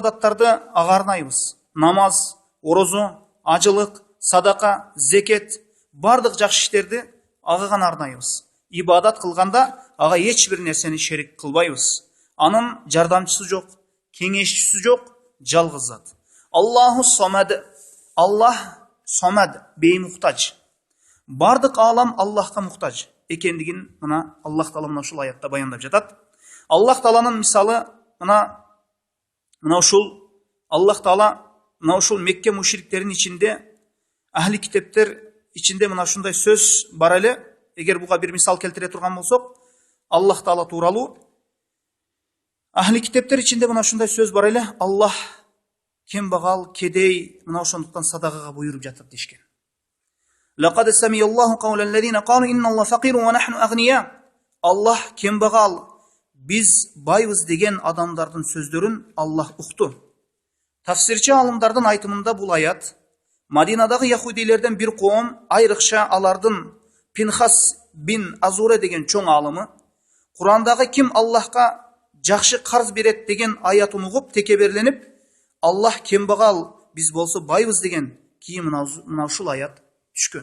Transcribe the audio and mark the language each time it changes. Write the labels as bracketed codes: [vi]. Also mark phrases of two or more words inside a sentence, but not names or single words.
[ky] Бардык ибадаттарды ага арнайбыз. Намаз, орозо, ажылык, садака, зекет, бардык жакшы иштерди ага гана арнайбыз. Ибадат кылганда ага эч бир нерсени шерик кылбайбыз. Анын жардамчысы жок, кеңешчиси жок, жалгыз зат. [ar] الله الصمد. [ky] Аллах самад, беймухтаж. Бардык алам Аллахка мухтаж экендигин мына Аллах Таала мына ушул аятта баяндап жатат. Аллах Тааланын мисалы мына ушул Аллах Таала мына ушул Мекке мушриктерин ичинде, ахли китептер ичинде мына ушундай сөз бар эле. Эгер буга бир мисал келтире турган болсок, Аллах Таала тууралуу ахли китептер ичинде мына ушундай сөз бар эле. Аллах кембагал, кедей мына ошондуктан садакага буйруп жатат дешкен. [ar] لقد سمع الله قول الذين قالوا إن الله فقير ونحن أغنياء. [ky] Аллах кембагал, биз байбыз деген адамдардын сөздөрүн Аллах укту. Тафсирчи алымдардын айтымында бул аят Мадинадагы яхудилерден бир коом, айрыкча алардын Пинхас бин Азуре деген чоң алымы, Курандагы ким Аллахка жакшы карз берет деген аятын угуп текеберленип, Аллах кембагал, биз болсо байбыз деген кийин мына ушул аят түшкөн.